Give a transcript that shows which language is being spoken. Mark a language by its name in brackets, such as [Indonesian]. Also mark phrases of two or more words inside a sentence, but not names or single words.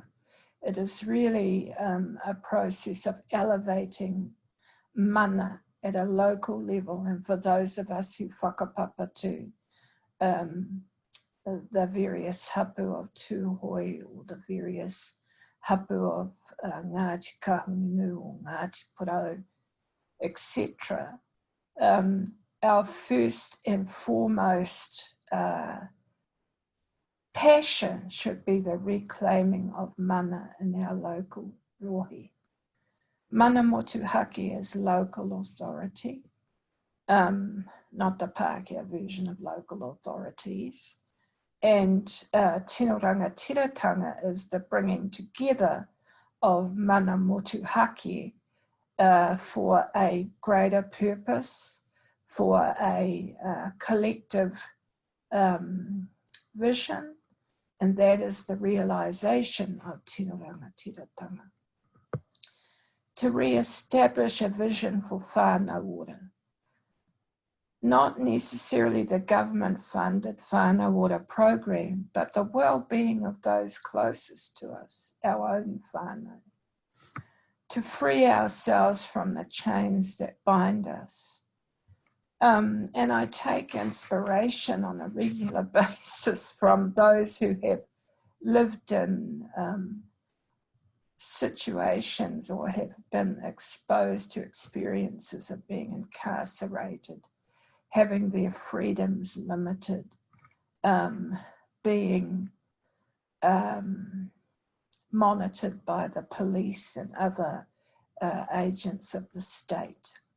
[English] It is really a process of elevating mana at a local level, and for those of us who whakapapa to the various hapu of tūhoi or the various hapu of Ngāti Kahungunu or Ngāti Porou, etc. Our first and foremost passion should be the reclaiming of mana in our local rohi. [Māori] Mana motuhake [English] is local authority, not the Pākehā version of local authorities. And [Māori] tino rangatiratanga [English] is the bringing together of [Māori] mana motuhake [English] for a greater purpose, for a collective vision, and that is the realization of [Māori] tino rangatiratanga. [English] To re-establish a vision for [Māori] whānau ora. [English] Not necessarily the government-funded whānau ora program, but the well-being of those closest to us, our own whānau. To free ourselves from the chains that bind us. And I take inspiration on a regular basis from those who have lived in situations or have been exposed to experiences of being incarcerated, having their freedoms limited, being monitored by the police and other agents of the state.